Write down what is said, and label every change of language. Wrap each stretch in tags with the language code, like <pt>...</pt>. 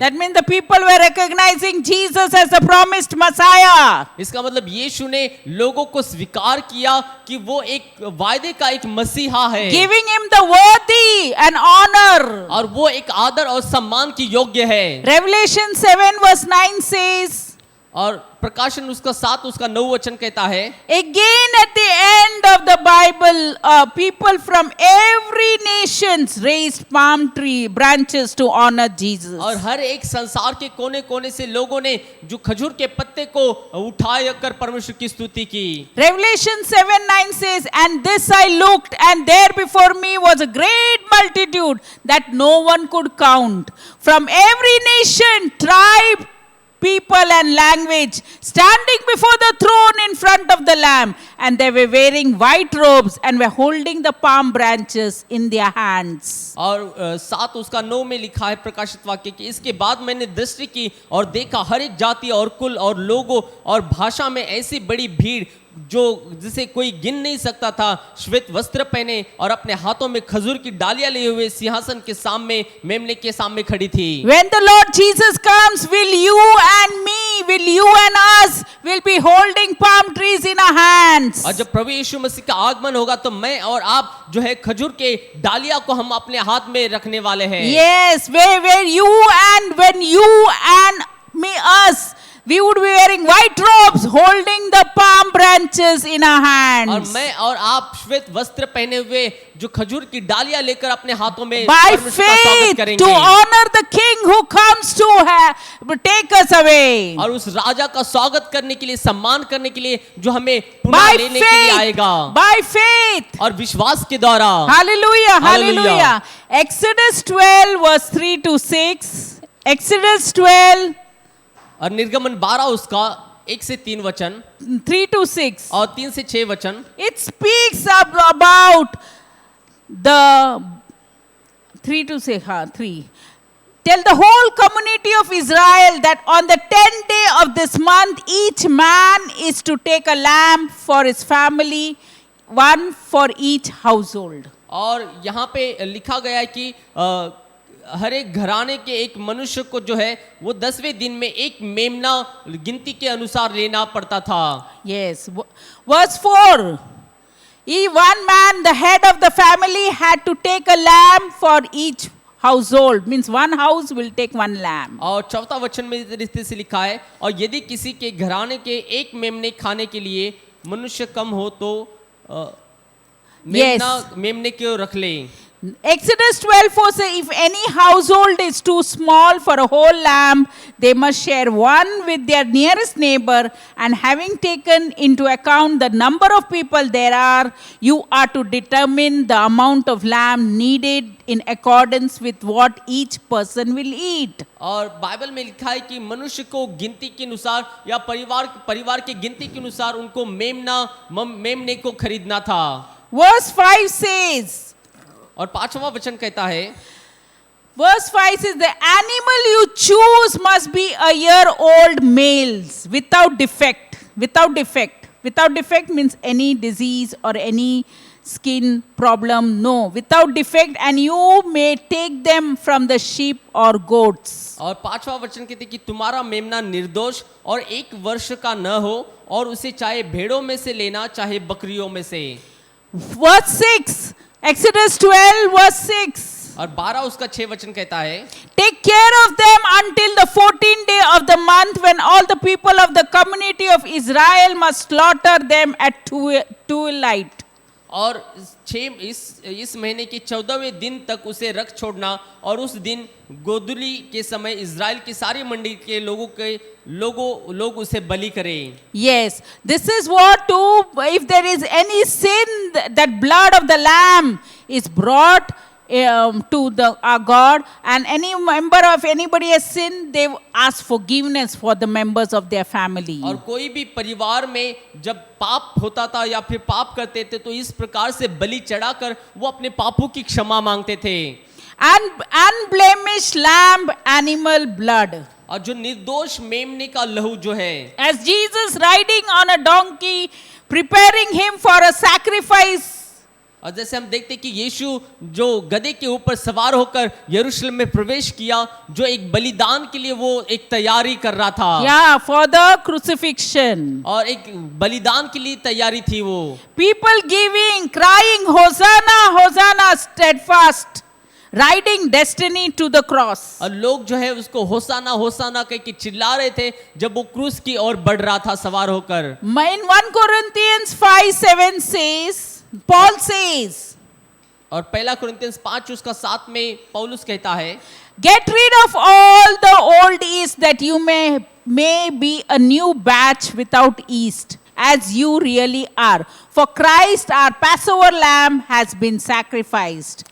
<en>That means the people were recognizing Jesus as the promised Messiah.</en> <hi>इसका मतलब यीशु ने लोगों को स्वीकार किया कि वो एक वायदे का एक मसीहा है,</hi> <en>Giving him the worthy and honor.</en> <hi>और वो एक आदर और सम्मान की योग्य है।</hi> <en>Revelation 7:9 says,</en> <hi>और प्रकाशन उसका 7 उसका 9 वचन कहता है,</hi> <en>again at the end of the Bible, people from every nations raised palm tree branches to honor Jesus.</en> <hi>और हर एक संसार के कोने कोने से लोगों ने जो खजूर के पत्ते को उठाकर परमेश्वर की स्तुति की।</hi> <en>Revelation 7:9 says, and this I looked, and there before me was a great multitude that no one could count, from every nation, tribe, people and language, standing before the throne in front of the Lamb, and they were wearing white robes and were holding the palm branches in their hands.</en> <hi>और 7 उसका 9 में लिखा है प्रकाशित वाक्य कि इसके बाद मैंने दृष्टि की और देखा हर एक जाति और कुल और लोगों और भाषा में ऐसी बड़ी भीड़ जो जिसे कोई गिन नहीं सकता था, श्वेत वस्त्र पहने और अपने हाथों में खजूर की डालियां लिए हुए सिंहासन के सामने मेमने के सामने खड़ी थी।</hi> <en>When the Lord Jesus comes, will you and me, will you and us will be holding palm trees in our hands.</en> <hi>और जब प्रभु यीशु मसीह का आगमन होगा तो मैं और आप जो है खजूर के डालियां को हम अपने हाथ में रखने वाले हैं।</hi> <en>Yes, where you and when you and me, us, we would be wearing white robes, holding the palm branches in our</en> <hi>और</hi> <en>hands.</en> <hi>मैं और आप श्वेत वस्त्र पहने हुए जो खजूर की डालियां लेकर अपने हाथों में</hi> <en>By</en> <hi>परमेश्वर का स्वागत</hi> <en>faith,</en> <hi>करेंगे।</hi> <en>to honor the King who comes to take us away.</en> <hi>और उस राजा का स्वागत करने के लिए, सम्मान करने के लिए जो हमें पुनः</hi> <en>By</en> <hi>लेने के लिए आएगा,</hi> <en>by faith.</en> <hi>और विश्वास के द्वारा। Hallelujah, Hallelujah.</hi> <en>hallelujah. Exodus 12 verse 3 to 6. Exodus 12,</en> <hi>और निर्गमन 12 उसका 1 से 3 वचन</hi> <en>3 to 6.</en> <hi>और 3 से 6 वचन</hi> <en>It speaks about the 3 to 6, 3. Tell the whole community of Israel that on the 10th day of this month, each man is to take a lamb for his family, one for each household.</en> <hi>और यहाँ पे लिखा गया है कि हर एक घराने के एक मनुष्य को जो है वो 10वें दिन में एक मेमना गिनती के अनुसार लेना पड़ता था।</hi> <en>Yes. Verse 4. One man, the head of the family, had to take a lamb for each household. Means one house will take one lamb.</en> <hi>और 4था वचन में इस रीति से लिखा है, और यदि किसी के घराने के एक मेमने खाने के लिए मनुष्य कम हो तो मेमने को रख ले।</hi> <en>Exodus 12:4 says, if any household is too small for a whole lamb, they must share one with their nearest neighbor. And having taken into account the number of people there are, you are to determine the amount of lamb needed in accordance with what each person will eat.</en> <hi>और Bible में लिखा है कि मनुष्य को गिनती के अनुसार या परिवार के गिनती के अनुसार उनको मेमने को खरीदना था।</hi> <en>Verse 5 says,</en> <hi>और 5वां वचन कहता है,</hi> <en>Verse 5 says, the animal you choose must be a year old males without defect. Without defect. Without defect means any disease or any skin problem. No, without defect, and you may take them from the sheep or goats.</en> <hi>और 5वां वचन कहते कि तुम्हारा मेमना निर्दोष और 1 वर्ष का न हो, और उसे चाहे भेड़ों में से लेना चाहे बकरियों में से।</hi> <en>Verse 6, Exodus 12 verse 6.</en> <hi>और 12 उसका 6 वचन कहता है,</hi> <en>Take care of them until the 14th day of the month, when all the people of the community of Israel must slaughter them at twilight.</en> <hi>और इस महीने के 14वें दिन तक उसे रख छोड़ना, और उस दिन गोधूली के समय इज़राइल की सारी मंडी के लोग उसे बलि करें।</hi> <en>Yes, this is what to, if there is any sin, that blood of the lamb is brought to our God, and any member of anybody has sinned, they ask forgiveness for the members of their family.</en> <hi>और कोई भी परिवार में जब पाप होता था या फिर पाप करते थे तो इस प्रकार से बलि चढ़ाकर वो अपने पापों की क्षमा मांगते थे।</hi> <en>And unblemished lamb animal blood.</en> <hi>और जो निर्दोष मेमने का लहू जो है,</hi> <en>As Jesus riding on a donkey, preparing him for a sacrifice.</en> <hi>और जैसे हम देखते कि यीशु जो गधे के ऊपर सवार होकर यरूशलेम में प्रवेश किया, जो एक बलिदान के लिए वो एक तैयारी कर रहा था।</hi> <en>Yeah, for the crucifixion.</en> <hi>और एक बलिदान के लिए तैयारी थी वो।</hi> <en>People giving, crying, Hosanna, Hosanna, steadfast, riding destiny to the cross.</en> <hi>और लोग जो है उसको होसाना होसाना कह के चिल्ला रहे थे जब वो क्रूस की ओर बढ़ रहा था सवार होकर।</hi> <en>In 1 Corinthians 5:7 says, Paul says,</en> <hi>और 1 कुरिन्थियंस 5 उसका 7 में पौलुस कहता है,</hi> <en>get rid of all the old yeast, that you may be a new batch without yeast, as you really are. For Christ our Passover lamb has been sacrificed.</en>